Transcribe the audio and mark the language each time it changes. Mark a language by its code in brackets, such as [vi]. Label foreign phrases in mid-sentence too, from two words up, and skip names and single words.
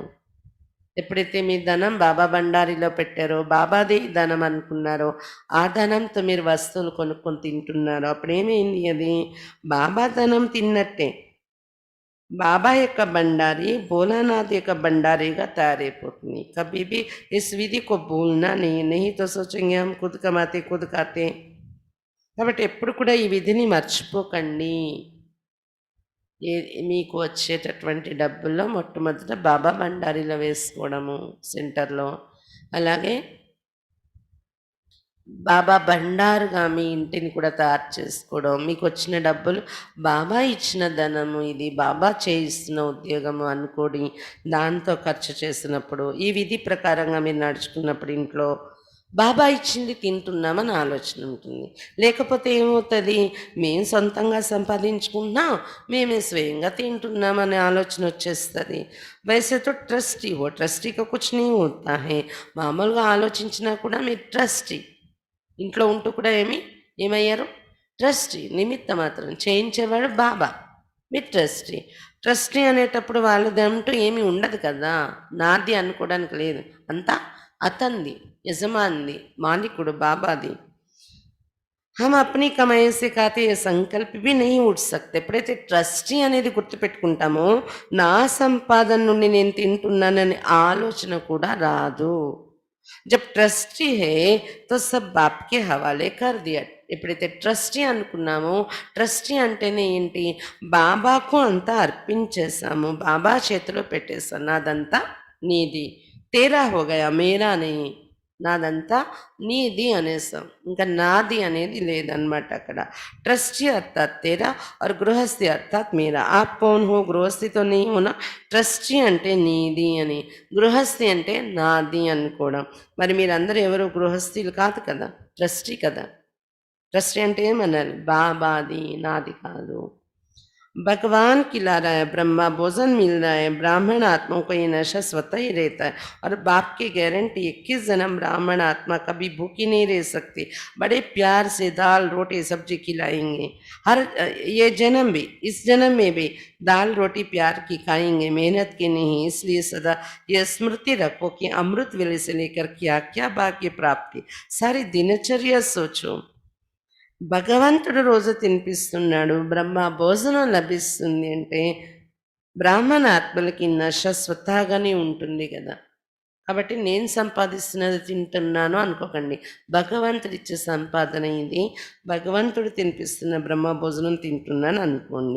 [te] ఎప్పుడైతే మీ ధనం బాబా బండారిలో పెట్టారో, బాబాది ధనం అనుకున్నారో, ఆ ధనంతో మీరు వస్తువులు కొనుక్కొని తింటున్నారో, అప్పుడేమైంది, అది బాబా ధనం తిన్నట్టే. బాబా యొక్క బండారి భోలానాథ్ యొక్క బండారీగా తయారైపోతుంది. [hi] కభీ भी इस विधि को भूलना नहीं, नहीं तो सोचेंगे हम खुद कमाते खुद खाते. [te] కాబట్టి ఎప్పుడు కూడా ఈ విధిని మర్చిపోకండి. ఏ మీకు వచ్చేటటువంటి డబ్బుల్లో మొట్టమొదట బాబా బండారీలో వేసుకోవడము సెంటర్లో. అలాగే బాబా బండారుగా మీ ఇంటిని కూడా తయారు చేసుకోవడం. మీకు వచ్చిన డబ్బులు బాబా ఇచ్చిన ధనము, ఇది బాబా చేయిస్తున్న ఉద్యోగము అనుకోని దాంతో ఖర్చు చేసినప్పుడు, ఈ విధి ప్రకారంగా మీరు నడుచుకున్నప్పుడు ఇంట్లో బాబా ఇచ్చింది తింటున్నామని ఆలోచన ఉంటుంది. లేకపోతే ఏమవుతుంది, మేము సొంతంగా సంపాదించుకుంటున్నాం, మేమే స్వయంగా తింటున్నామనే ఆలోచన వచ్చేస్తుంది. [hi] वैसे तो ट्रस्टी हो, ट्रस्टी का कुछ नहीं होता है. [te] మామూలుగా ఆలోచించినా కూడా మీరు ట్రస్టీ, ఇంట్లో ఉంటూ కూడా ఏమయ్యారు, ట్రస్టీ. నిమిత్త మాత్రం చేయించేవాడు బాబా, మీరు ట్రస్టీ. ట్రస్టీ అనేటప్పుడు వాళ్ళదంటూ ఏమీ ఉండదు కదా, నాది అనుకోవడానికి లేదు, అంతా అతంది, యజమానిది, మాలికుడు బాబాది. [hi] हम अपनी कमाई से खाते ये संकल्प भी नहीं उठ सकते. [te] ఎప్పుడైతే ట్రస్టీ అనేది గుర్తుపెట్టుకుంటామో, నా సంపాదన నుండి నేను తింటున్నాననే ఆలోచన కూడా రాదు. [hi] जब ट्रस्टी है तो सब बाप के हवाले कर दिया. [te] ఎప్పుడైతే ట్రస్టీ అనుకున్నామో, ట్రస్టీ అంటేనే ఏంటి, బాబాకు అంతా అర్పించేసాము, బాబా చేతిలో పెట్టేసాను, నాదంతా నీది, [hi] तेरा होगया मेरा नहीं, [te] నాదంతా నీది అనేసాం, ఇంకా నాది అనేది లేదనమాట అక్కడ. [hi] ट्रस्टी अर्थात तेरा और गृहस्थी अर्थात मेरा. आप कौन हो, గృహస్థి तो नहीं होना, [te] ట్రస్టీ అంటే నీది అని, గృహస్థి అంటే నాది అనుకోవడం. మరి మీరందరూ ఎవరు గృహస్థిలు కాదు కదా, ట్రస్టీ కదా. ట్రస్టీ అంటే ఏమనాలి, బాబాది, నాది కాదు. [hi] भगवान खिला रहा है, ब्रह्मा भोजन मिल रहा है, ब्राह्मण आत्माओं को ये नशा स्वतः ही रहता है. और बाप की गारंटी 21 जन्म ब्राह्मण आत्मा कभी भूखी नहीं रह सकती, बड़े प्यार से दाल रोटी सब्जी खिलाएंगे. हर ये जन्म भी, इस जन्म में भी दाल रोटी प्यार की खाएंगे, मेहनत की नहीं. इसलिए सदा यह स्मृति रखो कि अमृत वेले से लेकर क्या क्या भाग्य प्राप्ति, सारी दिनचर्या सोचो. [te] భగవంతుడు రోజు తినిపిస్తున్నాడు, బ్రహ్మ భోజనం లభిస్తుంది అంటే బ్రాహ్మణ ఆత్మలకి నశ స్వతహాగానే ఉంటుంది కదా. కాబట్టి నేను సంపాదిస్తున్నది తింటున్నాను అనుకోకండి, భగవంతుడు ఇచ్చే సంపాదన ఇది, భగవంతుడు తినిపిస్తున్న బ్రహ్మ భోజనం తింటున్నాను అనుకోండి.